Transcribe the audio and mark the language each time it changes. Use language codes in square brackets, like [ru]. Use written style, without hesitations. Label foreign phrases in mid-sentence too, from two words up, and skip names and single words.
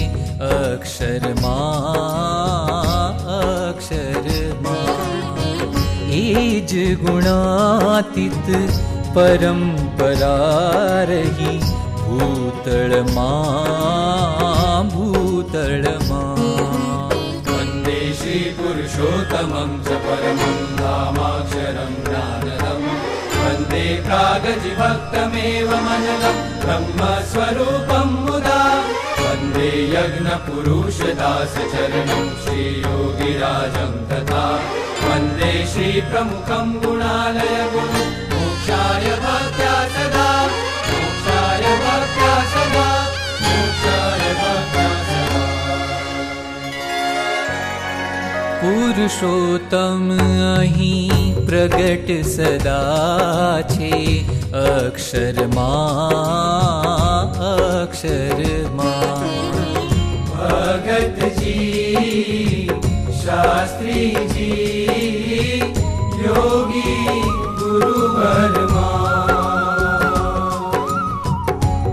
[gu] અક્ષરમાં અક્ષરમાં એ જ ગુણાતીત પરંપરા રહી, ભૂતળમાં ભૂતળમાં। [sa] વંદે શ્રી પુરુષોત્તમં ચ પરમં ધામાક્ષરં જ્ઞાનદम्, वन्दे प्रागजिभक्तमेव मननं ब्रह्मस्वरूपं मुदा। वन्दे यज्ञपुरुषदासचरणं श्रीयोगिराजं तथा, वन्दे श्रीप्रमुखं गुणालयगुरुं मोक्षाय भक्त्या सदा, मोक्षाय भक्त्या सदा, मोक्षाय भक्त्या सदा। [gu] પુરુષોત્તમ અહીં પ્રગટ સદા છે, અક્ષરમાં અક્ષરમાં ભગતજી શાસ્ત્રીજી યોગી ગુરુવરમાં।